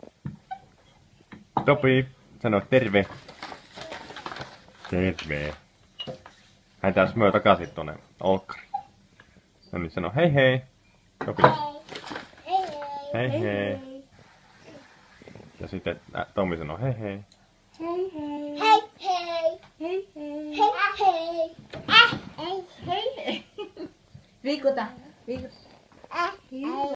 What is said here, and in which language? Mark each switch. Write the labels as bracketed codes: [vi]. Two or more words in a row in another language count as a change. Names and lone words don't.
[fi] Topi, sano terve. Terve. Hän taas myö takaisin tonne olkkariin. No niin, sano hei hei. Topi. Hei hei. Hei hei. Ja sitten Tommi sanoo hei hei. Hei hei. Hei hei. Hei hei. Hei hei. Hei hei. Hei hei. Viikuta. Viikuta. Hei.